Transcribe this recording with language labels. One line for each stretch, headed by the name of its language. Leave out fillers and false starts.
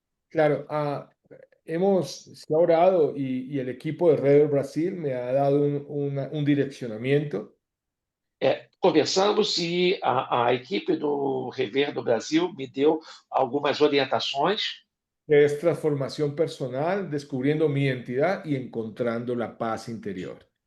Spanish: Claro, se ha orado y el equipo de Red Brasil me ha dado un direccionamiento.
Portuguese: Conversamos e a equipe do Rever do Brasil me deu algumas orientações.
Spanish: Que es transformación personal, descubriendo mi identidad y encontrando la paz interior.